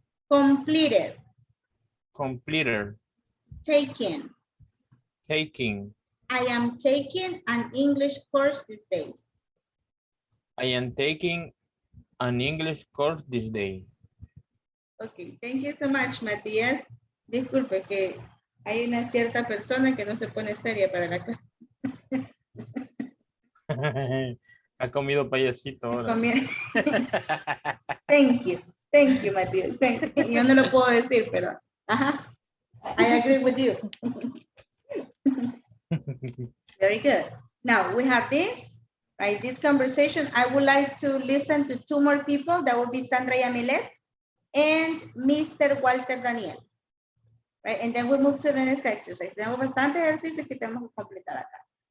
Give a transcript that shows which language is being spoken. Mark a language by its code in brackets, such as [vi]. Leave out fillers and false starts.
[en] Completed. Completed. Taken. Taking. I am taking an English course these days. I am taking an English course this day. Okay, thank you so much, Matías. [es] Disculpe que hay una cierta persona que no se pone seria para la clase. Ha comido payasito ahora. [en] Thank you, Matías. Thank you. [es] Yo no lo puedo decir, pero ajá. [en] I agree with you. Very good. Now we have this, right? This conversation. I would like to listen to two more people. That would be Sandra Yamilet and Mr. Walter Daniel. Right? And then we move to the next exercise. [es] Tenemos bastante ejercicio que tenemos que completar acá.